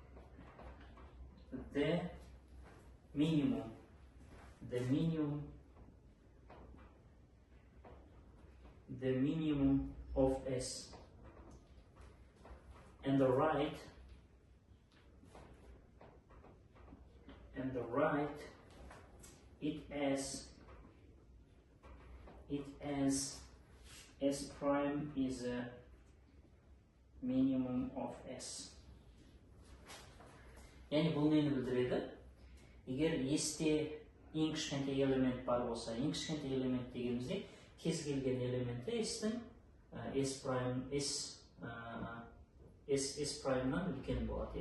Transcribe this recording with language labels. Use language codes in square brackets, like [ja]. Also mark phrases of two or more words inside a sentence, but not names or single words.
[en] the minimum of S, and the right it as S prime is a minimum of S. [kk] Yani бұл нені білдіреді? Егер S-те ең кішкентай элемент бар болса, ең кішкентай элемент дегенімізде кез келген элементі S-тің S праймнан үлкен болады.